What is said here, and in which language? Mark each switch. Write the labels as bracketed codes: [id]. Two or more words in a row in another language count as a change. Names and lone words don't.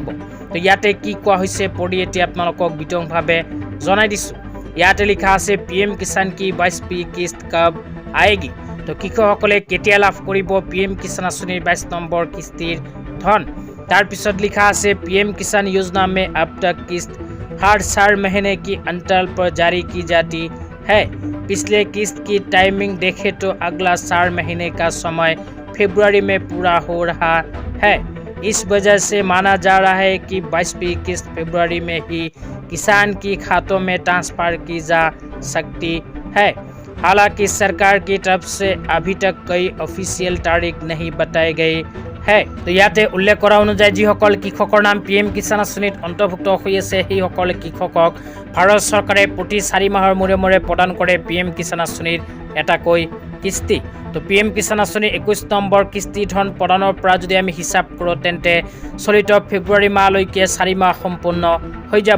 [as] তো ইয়াতে কি কোৱা হৈছে পঢ়ি এতিয়া আপোনালোকক বিতংভাৱে জনাই দিছোঁ। ইয়াতে লিখা আছে [hi] PM किसान की 22 किस्त कब आएगी। [as] তো কৃষকসকলে কেতিয়া লাভ কৰিব PM কিষাণ আঁচনিৰ 22 নম্বৰ কিস্তিৰ ধন। তাৰপিছত লিখা আছে [hi] PM কিষাণ योजना में अब तक किस्त हर 4 महीने की अंतराल पर जारी की जाती है। पिछले किस्त की टाइमिंग देखें तो अगला 4 महीने का समय फरवरी में पूरा हो रहा है। इस वजह से माना जा रहा है कि 22वीं किस्त फरवरी में ही किसान की खातों में ट्रांसफर की जा सकती है। हालांकि सरकार की तरफ से अभी तक कोई ऑफिशियल तारीख नहीं बताई गई है। [as] তো ইয়াতে উল্লেখ কৰা অনুযায়ী যিসকল কৃষকৰ নাম PM কিষাণ আঁচনিত অন্তৰ্ভুক্ত হৈ আছে সেইসকল কৃষকক ভাৰত চৰকাৰে প্ৰতি 4 মাহৰ মূৰে মূৰে প্ৰদান কৰে PM কিষাণ আঁচনিৰ এটাকৈ কিস্তি। তো PM কিষাণ আঁচনিৰ 21 নম্বৰ কিস্তি ধন প্ৰদানৰ পৰা যদি আমি হিচাপ কৰোঁ তেন্তে চলিত ফেব্ৰুৱাৰী মাহলৈকে 4 মাহ সম্পূৰ্ণ হৈ যাব।